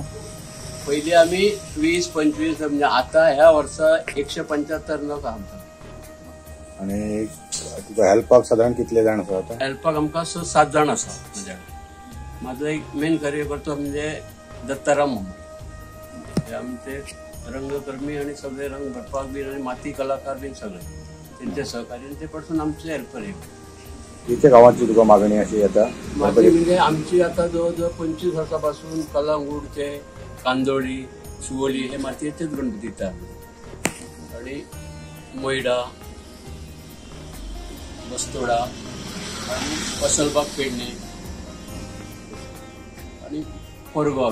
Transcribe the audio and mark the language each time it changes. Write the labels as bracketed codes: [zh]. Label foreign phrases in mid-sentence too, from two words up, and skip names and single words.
[kok] पहिले आम्ही 20-25 म्हणजे आता ह्या वर्सा 175 न काम करता. आणि तुका हेल्पाक साधारण कितले जाण आसा आता? हेल्पाक आमकां 7 जाण आसा माझ्याकडे. माझो एक मेन कार्यकर्तो म्हणजे दत्ताराम म्हणून. [mr] आमचे रंगकर्मी आणि सगळे रंग भरपाक बी आणि माती कलाकार बी सगळे त्यांचे सहकारी ते पासून आमचे हेल्पर आहे. [kok] किती गावांची तुका मागणी अशी आता? [mr] मागणी म्हणजे आमची आता जवळजवळ 25 वर्सांपासून कलांगूटचे, कांदोळी, शिवोली हे मातयेचेच गणपती येतात. आणि मोयडा, बस्तोडा आणि वसलबाग पेडणे आणि कोरगाव